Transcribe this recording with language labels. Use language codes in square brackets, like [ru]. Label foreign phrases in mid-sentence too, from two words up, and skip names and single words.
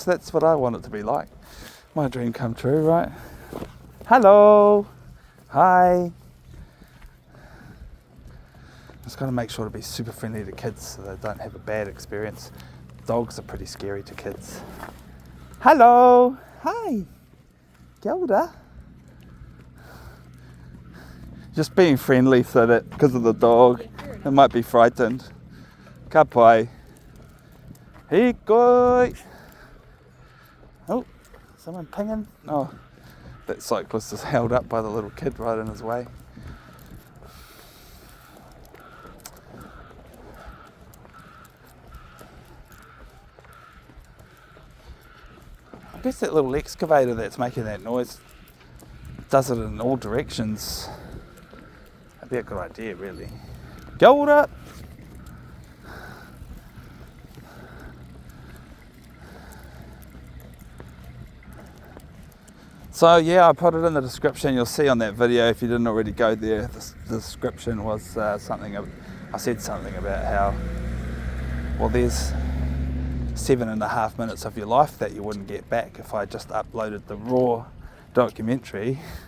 [en] That's what I want it to be like. My dream come true, right? Hello. Hi. Just got to make sure to be super friendly to kids so they don't have a bad experience. Dogs are pretty scary to kids. Hello. Hi. [mi] Kia ora. [en] Just being friendly so that because of the dog, it might be frightened. [mi] Ka pai. Hikoi. [en] Oh, someone pinging. Oh, that cyclist is held up by the little kid right in his way. I guess that little excavator that's making that noise does it in all directions. That'd be a good idea, really. [mi] Kia ora. [en] So yeah, I put it in the description. You'll see on that video if you didn't already go there. The description was something. I said something about how, well, there's 7.5 minutes of your life that you wouldn't get back if I just uploaded the raw documentary.